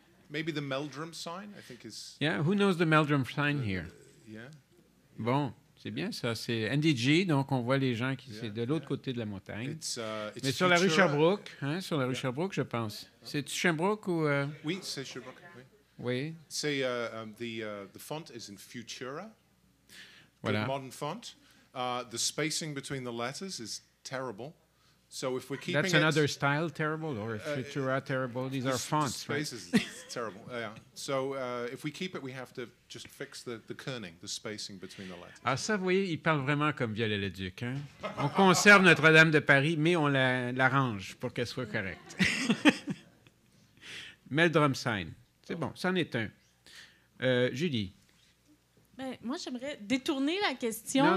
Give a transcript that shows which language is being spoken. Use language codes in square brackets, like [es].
[en] Maybe the Meldrum sign, I think is... Yeah, who knows the Meldrum sign here? [fr] Bon, c'est bien ça. C'est NDG, donc on voit les gens qui c'est de l'autre côté de la montagne. Mais sur la rue Sherbrooke, sur la rue Sherbrooke, je pense. C'est-tu Sherbrooke ou... Oui, c'est Sherbrooke, oui. Oui. [en] C'est the font is in Futura. [fr] Voilà. [en] Modern font. The spacing between the letters is terrible. So if we're keeping That's another style terrible, or Futura terrible. These are fonts, right? The space is terrible. Yeah. So if we keep it, we have to just fix the kerning, the spacing between the letters. [fr] Ah ça, vous voyez, il parle vraiment comme Viollet-le-Duc. Hein? On conserve Notre-Dame de Paris, mais on l'arrange pour qu'elle soit correcte. Meldrum sign. C'est bon, c'en est un. Julie. Ben, moi, j'aimerais détourner la question.